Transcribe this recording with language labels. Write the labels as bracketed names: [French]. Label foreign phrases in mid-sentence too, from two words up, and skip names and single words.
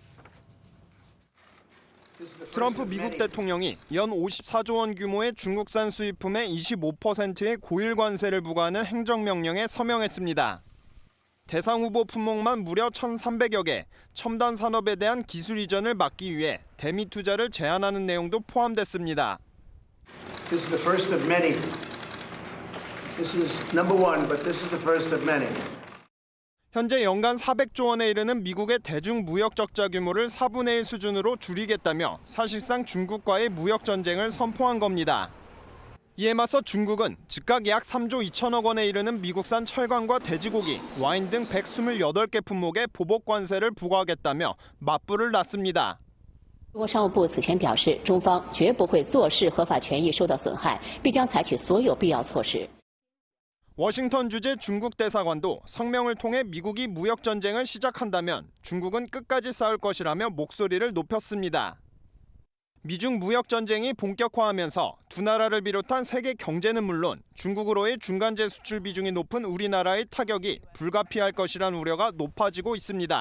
[Korean] 트럼프 미국 대통령이 연 54조 원 규모의 중국산 수입품에 25%의 고일 관세를 부과하는 행정명령에 서명했습니다. 대상 후보 품목만 무려 1,300여 개, 첨단 산업에 대한 기술 이전을 막기 위해 대미 투자를 제한하는 내용도 포함됐습니다. [English] This is the first of many. This is number one, but this is the first of many. [Korean] 현재 연간 400조 원에 이르는 미국의 대중 무역 적자 규모를 4분의 1 수준으로 줄이겠다며 사실상 중국과의 무역 전쟁을 선포한 겁니다. 이에 맞서 중국은 즉각 약 3조 2천억 원에 이르는 미국산 철강과 돼지고기, 와인 등 128개 품목에 보복 관세를 부과하겠다며 맞불을 놨습니다. [Chinese] 中国商务部此前表示，中方绝不会坐视合法权益受到损害，必将采取所有必要措施。 [Korean] 워싱턴 주재 중국 대사관도 성명을 통해 미국이 무역 전쟁을 시작한다면 중국은 끝까지 싸울 것이라며 목소리를 높였습니다. 미중 무역 전쟁이 본격화하면서 두 나라를 비롯한 세계 경제는 물론 중국으로의 중간재 수출 비중이 높은 우리나라의 타격이 불가피할 것이란 우려가 높아지고 있습니다.